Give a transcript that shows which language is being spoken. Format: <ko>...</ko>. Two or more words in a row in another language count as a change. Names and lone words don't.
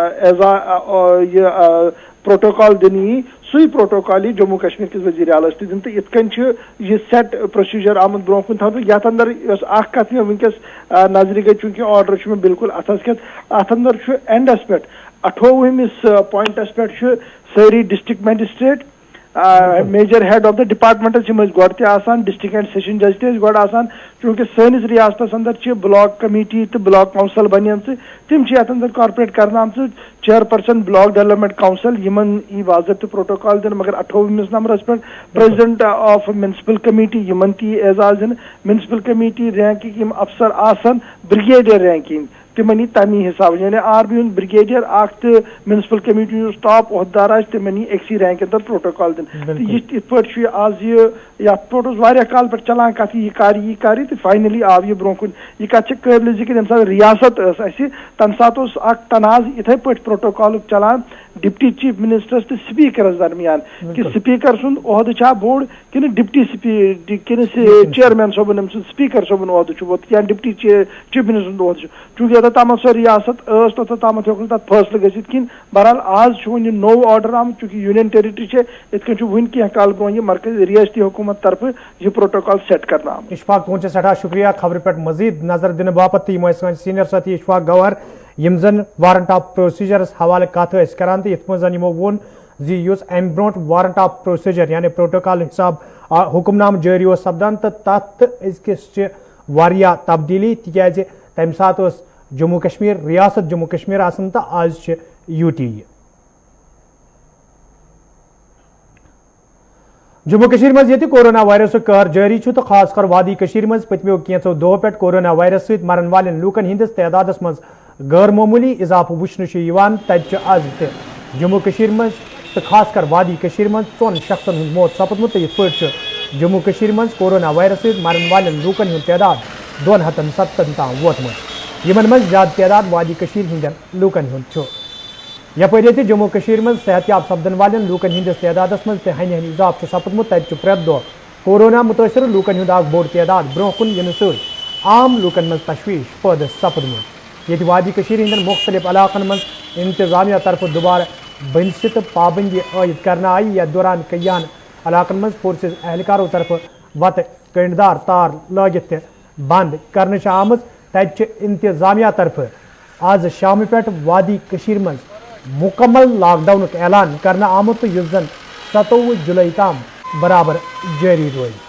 <ks>یہ پروٹوکال دن سی پروٹوکال جموں کشمیر کس وزیر اعلیٰ دن تو ات کن یہ</ks> <en>set procedure</en> <ks>آمت برو کن تھو یت اندر کت میں ونکس نظر گئی چونکہ آرڈر میں بالکل اتس کت ات اندر اینڈس پہ 28ویں پوائنٹس پہ ساری</ks> <en>district magistrate major head of the department</en> <ks>گۄڈٕ تہِ آسان</ks> <en>district and session judge</en> <ks>تہِ گۄڈٕ آسان چونکہ سٲنِس ریاستس اندر</ks> <en>block committee</en> <ks>تو</ks> <en>block council</en> <ks>بنیمژ تم یتھ اندر کارپوریٹ کرنا آمژ</ks> <en>chairperson block development council</en> <ks>یمن ای باضابطہ پروٹوکال دن مگر 28ویں نمبرس پہ</ks> <en>president of municipal committee</en> <ks>یمن تی اعزاز دن</ks> <en>municipal committee</en> <ks>رینکک یم افسر آسان</ks> <en>brigadier ranking</en> <ks>تمن تمی حساب یعنی آرمی ہند بریگیڈیئر اخ تو</ks> <en>municipal committee</en> <ks>ہند ٹاپ عہدار تمن اکسی رینک اندر پروٹوکال دن یہ پہ آج یت پہ کال پہ چلان کت یہ کر تو فائنلی آو یہ برو کن یہ کت قابل ذکر یم سات ریاست اس تمہ سات تناز اتھے پہ پروٹوکال چلان</ks> <en>deputy chief ministers</en> <ks>تو سپیکرس درمیان کہ سپیکر سن عہدہ چھا بوڑ کہ</ks> <en>deputy chairman</en> <ks>صبن سپیکر صبن عہدہ ووت یا</ks> <en>deputy chief minister</en> <ks>عہدہ چونکہ یوتھ تام سو ریاست توتھ تام ہوں تک فیصلہ گھت کن بہرحال آج ون</ks> <en>new order</en> <ks>آمت چونکہ</ks> <en>union territory</en> <ks>ات کن ون کی کال برو یہ مرکزی ریاستی حکومت طرف یہ پروٹوکال سیٹ کرنا آمت. اشفاق تہذ سٹھا شکریہ خبر پہ مزید نظر دن باپت تو سن سینئر ساتھی اشفاق گوہر یم زن</ks> <en>warrant of procedures</en> <ks>حوالہ کت کران تو یت مز یمو وون زی ام برو</ks> <en>warrant of procedure</en> <ks>یعنی پروٹوکال حساب حکم نام جاری سپدان تو تت أزکس واریاہ تبدیلی تکیازِ تمہ سات جموں کشمیر ریاست جموں کشمیر آسان تو آج یو ٹی. جموں کشمیر مز یہ</ks> <en>corona virus</en> <ks>قہر جاری تو خاص کر وادی کشمیر مز پتمو کینچو دو پہ</ks> <en>corona virus</en> <ks>ست مرن والن لوکن ہندس تعدادس مز غیر معمولی اضافہ وچھن تت آز تہ جموں کشمیر مز تو خاص کر وادی کشمیر مز 4 شخصن ہند موت سپدمت. یہ پہ جموں کشمیر مز</ks> <en>corona virus</en> <ks>ست مرن والن لوکن ہند تعداد 270 تام ووتمت یمن مز زیادہ تعداد وادی کشمیر ہندین لوکن ہند یپر یہ جموں کشمیر مز صحت یاب سپدن والن لوکن ہندس تعدادس مز ہنہ اضافہ سپدمت. تت پریت دہ کورونا متاثر لوکن ہند اخ بوڑ تعداد برو کن ین ست عام لوکن مز تشویش پید سپدمت. یہ وادی کشمیر ہندین مختلف علاقن مز انتظامیہ طرف دوبارہ بنسط پابندی عائد کرنا آئی یا دوران کئیان علاقن مز فورسز اہلکاروں طرف وت کنڈدار تار لگت بند کرنے آمت. تت انتظامیہ طرف آز شام پہ وادی کشمیر مز مکمل لاک ڈاؤن اعلان کرنا آمت تو اس زن 27 جولائی تام برابر جاری روز.</ks>